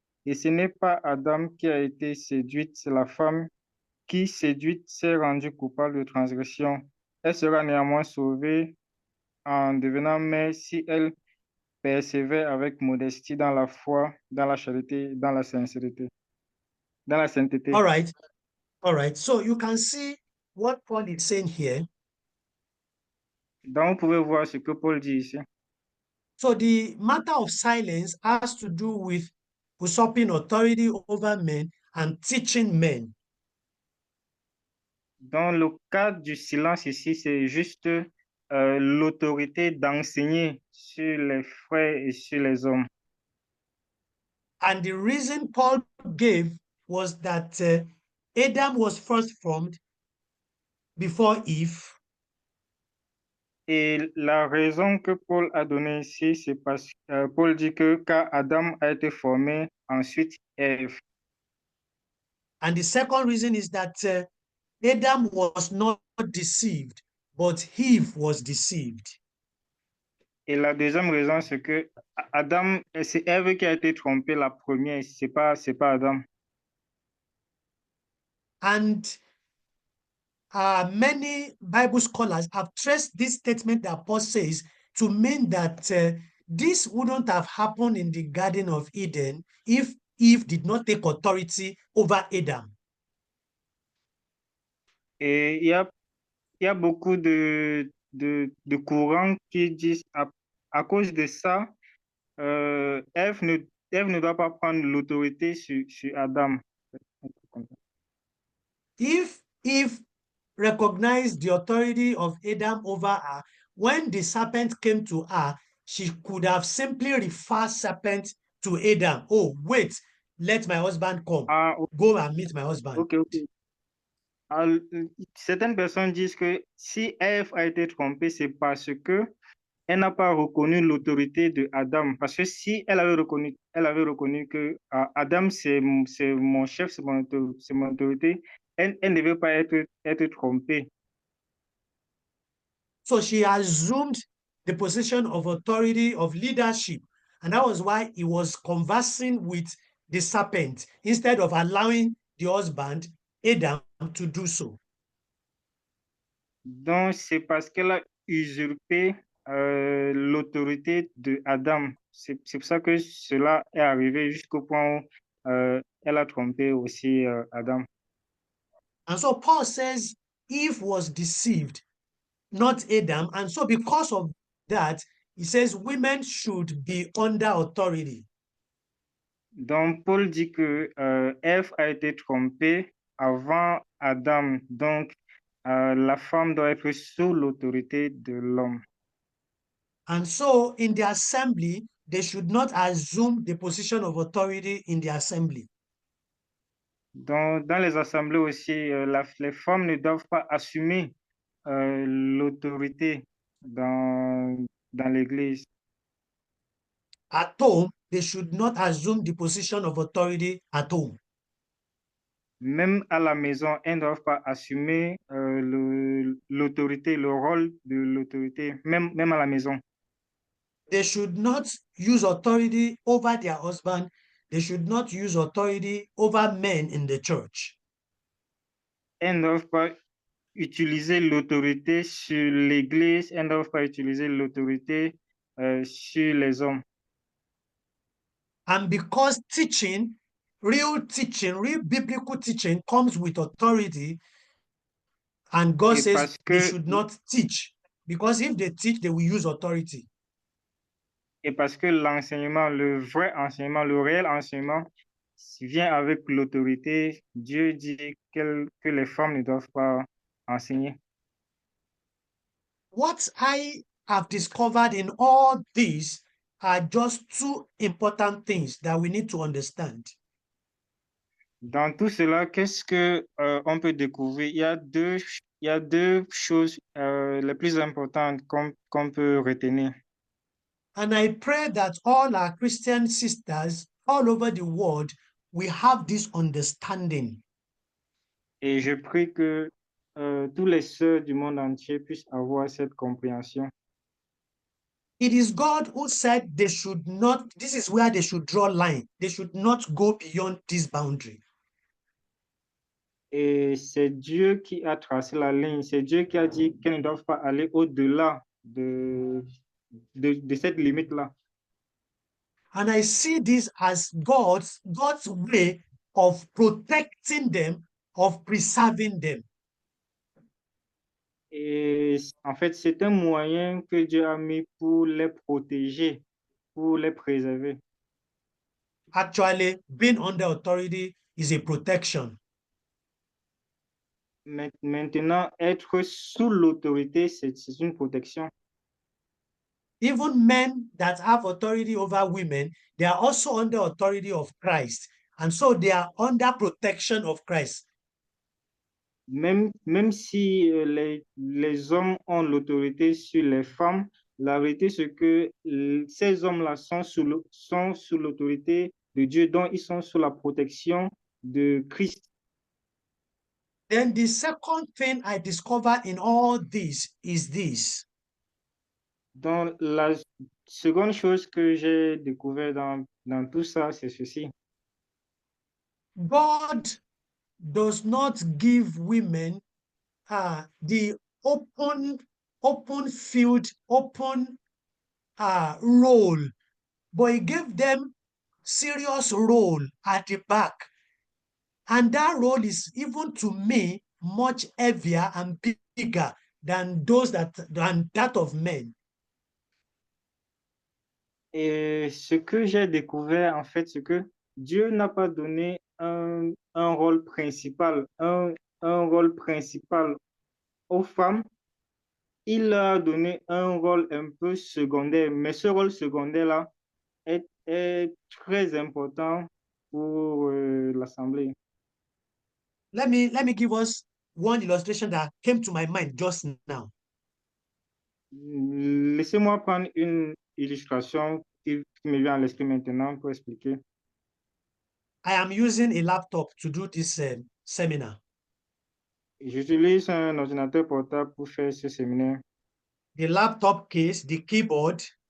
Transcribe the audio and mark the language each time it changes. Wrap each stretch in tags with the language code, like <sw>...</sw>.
<fr>Et ce n'est pas Adam qui a été séduite, c'est la femme qui, séduite, s'est rendue coupable de transgression. Elle sera néanmoins sauvée en devenant mère si elle persévère avec modestie dans la foi, dans la charité, dans la sincérité, dans la sainteté.</fr> <en>All right. All right. So you can see what Paul is saying here.</en> <fr>Donc, vous pouvez voir ce que Paul dit ici.</fr> <en>So the matter of silence has to do with usurping authority over men and teaching men.</en> <fr>Dans le cadre du silence ici, c'est juste l'autorité d'enseigner sur les frères et sur les hommes.</fr> <en>And the reason Paul gave was that Adam was first formed before Eve.</en> <fr>Et la raison que Paul a donnée ici, c'est parce que Paul dit que car Adam a été formé, ensuite Ève.</fr> <en>And the second reason is that Adam was not deceived, but Eve was deceived.</en> <fr>Et la deuxième raison, c'est que Adam, c'est Ève qui a été trompée la première, c'est pas Adam.</fr> <en>And many Bible scholars have traced this statement that Paul says to mean that this wouldn't have happened in the Garden of Eden if Eve did not take authority over Adam.</en> <fr>Et il y a beaucoup de de courants qui disent à cause de ça, Ève ne doit pas prendre l'autorité sur Adam.</fr> <en>If Eve recognized the authority of Adam over her, when the serpent came to her, she could have simply referred serpent to Adam. Oh, wait, let my husband come. Ah, Go and meet my husband. ok.</en> <fr>Alors, certaines personnes disent que si Ève a été trompée, c'est parce que elle n'a pas reconnu l'autorité de Adam. Parce que si elle avait reconnu que Adam, c'est mon chef, c'est mon autorité, elle ne devait pas être trompée.</fr> <en>So she assumed the position of authority, of leadership. And that was why he was conversing with the serpent instead of allowing the husband, Adam, to do so.</en> <fr>Donc, c'est parce qu'elle a usurpé l'autorité de Adam. C'est pour ça que cela est arrivé jusqu'au point où elle a trompé aussi Adam.</fr> <en>And so Paul says Eve was deceived, not Adam. And so because of that, he says women should be under authority.</en> <fr>Donc, Paul dit que Ève a été trompée avant Adam. Donc, la femme doit être sous l'autorité de l'homme.</fr> <en>And so in the assembly, they should not assume the position of authority in the assembly.</en> <fr>Dans les assemblées aussi, les femmes ne doivent pas assumer l'autorité dans l'église.</fr> <en>At home, they should not assume the position of authority at home.</en> <fr>Même à la maison, elles ne doivent pas assumer l'autorité, le rôle de l'autorité, même à la maison.</fr> <en>They should not use authority over their husband. They should not use authority over men in the church.</en> <fr>Elles ne doivent pas utiliser l'autorité sur l'église, elles ne doivent pas utiliser l'autorité sur les hommes.</fr> <en>And because real biblical teaching comes with authority, and God</en> <fr>Et</fr> <en>says</en> <fr>parce</fr> <en>they</en> <fr>que-</fr> <en>should not teach, because if they teach, they will use authority.</en> <fr>Et parce que l'enseignement, le vrai enseignement, le réel enseignement vient avec l'autorité, Dieu dit que les femmes ne doivent pas enseigner.</fr> <en>What I have discovered in all this are just two important things that we need to understand.</en> <fr>Dans tout cela, qu'est-ce que on peut découvrir? Il y a deux choses les plus importantes qu'on peut retenir.</fr> <en>And I pray that all our Christian sisters all over the world will have this understanding.</en> <fr>Et je prie que tous les sœurs du monde entier puissent avoir cette compréhension.</fr> <en>It is God who said they should not, this is where they should draw line. They should not go beyond this boundary.</en> <fr>Et c'est Dieu qui a tracé la ligne. C'est Dieu qui a dit qu'elles ne doivent pas aller au-delà de cette limite-là.</fr> <en>And I see this as God's way of protecting them, of preserving them.</en> <fr>Et en fait, c'est un moyen que Dieu a mis pour les protéger, pour les préserver.</fr> <en>Actually, being under authority is a protection.</en> <fr>Maintenant, être sous l'autorité, c'est une protection.</fr> <en>Even men that have authority over women, they are also under authority of Christ. And so they are under protection of Christ.</en> <fr>Même si les hommes ont l'autorité sur les femmes, la vérité c'est que ces hommes-là sont sous l'autorité de Dieu, donc ils sont sous la protection de Christ.</fr> <en>Then the second thing I discovered in all this is this.</en> <fr>Donc la seconde chose que j'ai découvert dans tout ça, c'est ceci.</fr> <en>God does not give women the open field, open role, but he gave them serious role at the back. And that role is, even to me, much heavier and bigger than that of men.</en> <fr>Et ce que j'ai découvert, en fait, c'est que Dieu n'a pas donné un rôle principal, un rôle principal aux femmes. Il leur a donné un rôle un peu secondaire, mais ce rôle secondaire-là est très important pour l'Assemblée.</fr> <en>Let me give us one illustration that came to my mind just now.</en> <fr>Laissez-moi prendre une illustration qui me vient à l'esprit maintenant pour expliquer.</fr> <en>I am using a laptop to do this seminar.</en> <fr>J'utilise un ordinateur portable pour faire ce séminaire.</fr> <en>The laptop case, the keyboard,</en>